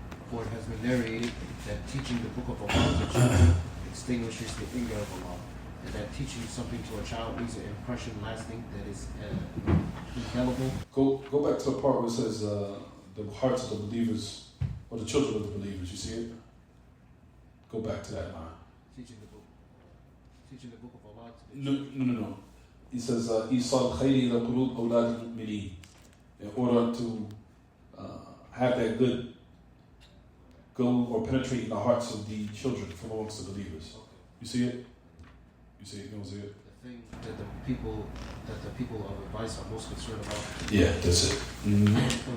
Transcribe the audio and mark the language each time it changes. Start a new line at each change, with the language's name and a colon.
English: For it has been narrated that teaching the book of Allah to children extinguishes the anger of Allah, and that teaching something to a child leaves an impression lasting that is indelible. Go back to the part where it says the hearts of the believers, or the children of the believers. You see it? Go back to that line. Teaching the book of Allah to the No. He says,
Arabic: إِيصَالُ الْخَيْرِ إِلَى قُلُوبِ أَوْلَادِ الْمُؤْمِنِينَ.
English: In order to have that good go or penetrate in the hearts of the children from amongst the believers. You see it? You see it? You don't see it? The thing that the people of advice are most concerned about. Yeah, that's it. Mm-hmm.